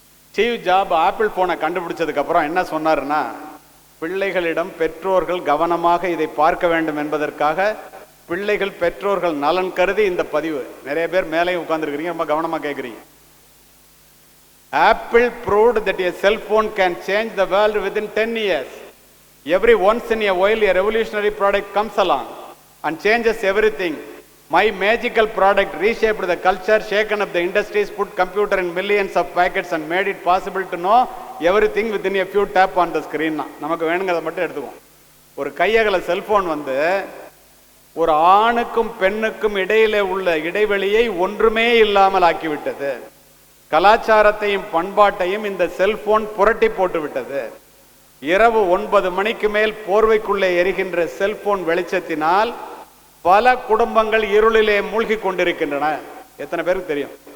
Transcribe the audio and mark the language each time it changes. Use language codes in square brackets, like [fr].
[ta] Steve job apple போனை கண்டுபிடிச்சதுக்கு அப்புறம் என்ன சொன்னாருன்னா, பிள்ளைகளிடம் பெற்றோர்கள் கவனமாக இதை பார்க்க வேண்டும் என்பதற்காக பிள்ளைகள் பெற்றோர்கள் நலன் கருதி இந்த பதிவு. நிறைய பேர் மேலேயும் உட்கார்ந்துருக்கிறீங்க, ரொம்ப கவனமா கேட்குறீங்க. [en] Apple proved that a cell phone can change the world within 10 years. Every once in a while a revolutionary product comes along and changes everything. My magical product reshaped the culture, shaken up the industries, put computer in millions of packets and made it possible to know everything within a few tap on the screen. [ta] நமக்கு வேணுங்கிறத மட்டும் எடுத்துக்குவோம். ஒரு கையகல cellphone வந்து ஒரு ஆணுக்கும் பெண்ணுக்கும் இடையிலே உள்ள இடைவெளியை ஒன்றுமே இல்லாமல் ஆக்கிவிட்டது. கலாச்சாரத்தையும் பண்பாட்டையும் இந்த செல்போன் புரட்டி போட்டு விட்டது. இரவு 9 மணிக்கு மேல் போர்வைக்குள்ளே எரிகின்ற செல்போன் வெளிச்சத்தினால் பல குடும்பங்கள் இருளிலே மூழ்கி கொண்டிருக்கின்றன. எத்தனை பேருக்கு தெரியும்?